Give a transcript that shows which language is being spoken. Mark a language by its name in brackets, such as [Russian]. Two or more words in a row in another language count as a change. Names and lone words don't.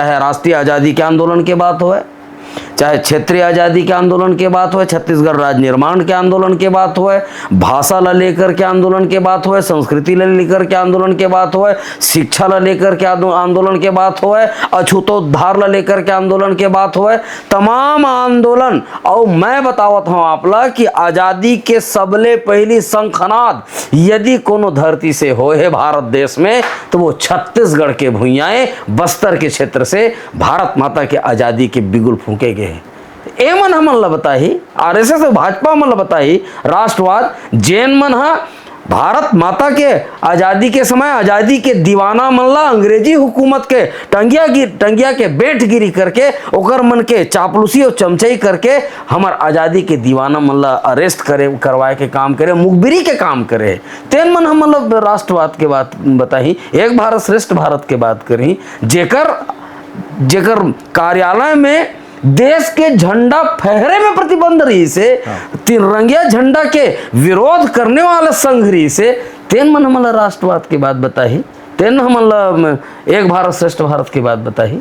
[Chhattisgarhi] चाहे राष्ट्रीय आज़ादी के आंदोलन के बात हो, चाहे क्षेत्रीय आज़ादी के आंदोलन के बात हो, छत्तीसगढ़ राज्य निर्माण के आंदोलन के बात हो, भाषा ला लेकर के आंदोलन के बात हो, संस्कृति ला लेकर के आंदोलन के बात हो, शिक्षा ला लेकर के आंदोलन के बात हो, अछूतोद्धार ला लेकर के आंदोलन के बात हो, तमाम आंदोलन। और मैं बतावत हूँ आपला कि आज़ादी के सबले पहली शंखनाद यदि कोनो धरती से हो है भारत देश में तो वो छत्तीसगढ़ के भुइयाएं बस्तर के क्षेत्र से भारत माता के आज़ादी के बिगुल फूके गए। एमन हमन ला बताही, आरएसएस और भाजपा मन ला बताही राष्ट्रवाद, जैन मन हा भारत माता के आज़ादी के समय आज़ादी के दीवाना मन ला अंग्रेजी हुकूमत के टंगिया के बेट गिरी करके ओकर मन के चापलूसी और चमचई करके हमार आज़ादी के दीवाना मन ला अरेस्ट करे, करवाए के काम करे, मुखबिरी के काम करे। तेन मन हम मतलब राष्ट्रवाद के बात बताही, एक भारत श्रेष्ठ भारत के बात करी, जेकर कार्यालय में देश के झंडा फहरे में प्रतिबंध रही से, तिरंगिया झंडा के विरोध करने वाला संघ रही से, तेन मन हमला राष्ट्रवाद की बात बताही, तेन हमला एक भारत श्रेष्ठ भारत की बात बताही।